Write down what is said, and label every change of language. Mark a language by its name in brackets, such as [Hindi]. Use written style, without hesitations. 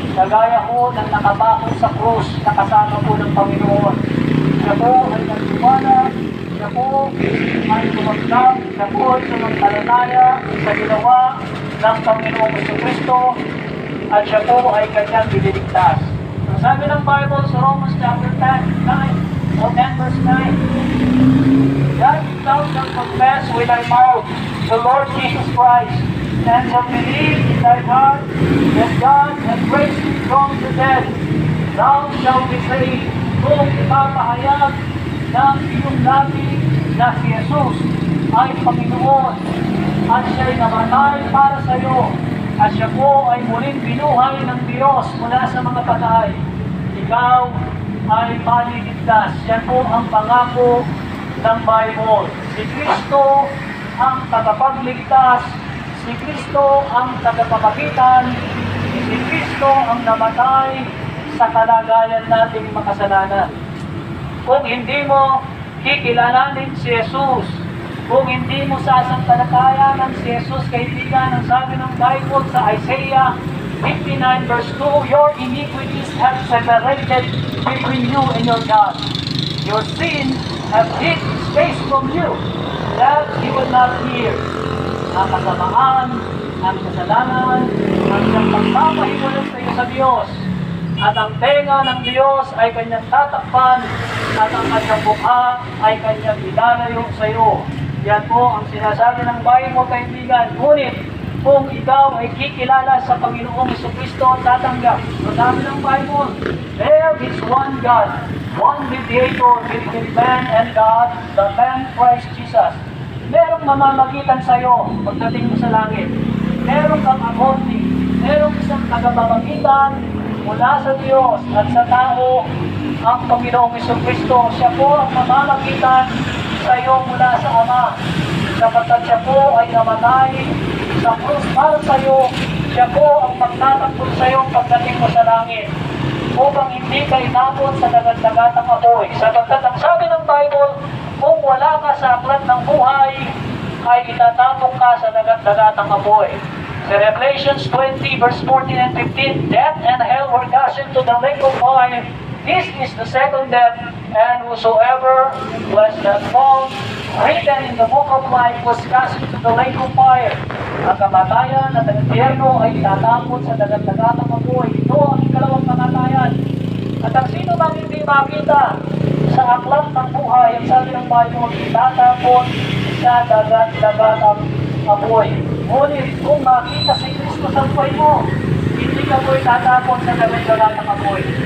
[Filipino] Kagaya ho ng nakabako sa krus na kasama po ng Panginoon. Siya po ay nagtiwala, siya po ay tumagdam, siya po ay sumampalataya sa ginawa ng Panginoong Jesucristo, at siya po ay kanyang bililigtas. Ang sabi ng Bible sa [English] Romans chapter 10 verse 9, that thou shalt confess with thy mouth the Lord Jesus Christ, and shall believe in thy heart that God hath raised him from the dead, thou shalt be saved. [Filipino] Kung ipapahayag ng iyong labi na si Jesus ay Panginoon at siya'y namatay para sa iyo, at siya po ay muling binuhay ng Diyos mula sa mga patay, ikaw ay maliligtas. Yan po ang pangako ng Bible. Si Kristo ang tagapagligtas, si Kristo ang tagapamagitan, si Kristo ang namatay sa kalagayan nating makasalanan. Kung hindi mo kikilalanin si Jesus, kung hindi mo sasampalatayanan si Jesus, kaibigan, ang sabi ng Bible sa Isaiah 59 verse 2, [English] your iniquities have separated between you and your God. Your sin have hid space from you, that He will not hear. [Filipino] Ang kasamaan, ang kasalanan, ang pagpapahiwalag sa iyo sa Diyos, at ang tenga ng Diyos ay kanyang tatakpan, at ang kanyang mukha ay kanyang ilalayo sa iyo. Yan po ang sinasabi ng Bible, kaibigan. Ngunit, kung ikaw ay kikilala sa Panginoong Jesucristo, tatanggap. Sabi ng Bible, [English] there is one God, one mediator between man and God, the man Christ Jesus. [Filipino] Merong mamamagitan sa iyo pagdating mo sa langit. Merong kang accounting, merong isang tagapamagitan mula sa Diyos at sa tao, ang Panginoong Jesucristo. Siya po ang mamamagitan sa iyo mula sa Ama, sapagkat siya po ay namatay sa krus para sa iyo. Siya po ang magtatakbo sa iyo pagdating mo sa langit, upang hindi ka inabot sa dagat-dagatang apoy. Sapagkat ang sabi ng Bible, kung wala ka sa aklat ng buhay, ay itatapong ka sa dagat-dagatang apoy. [English] Sa Revelations 20 verse 14 and 15, death and hell were cast into the lake of fire. This is the second death, and whosoever was not found written in the book of life was cast into the lake of fire. [Filipino] Ang kamatayan at ang impyerno ay itatapon sa dagat-dagatang apoy. Ito ang ikalawang kamatayan. At ang sino mang hindi makita sa aklat ng buhay, ang sabi ng Bible, itatapon sa dagat-dagatang apoy. Ngunit kung makita si Kristo sa buhay mo, hindi ka po itatapon sa dagat-dagatang apoy.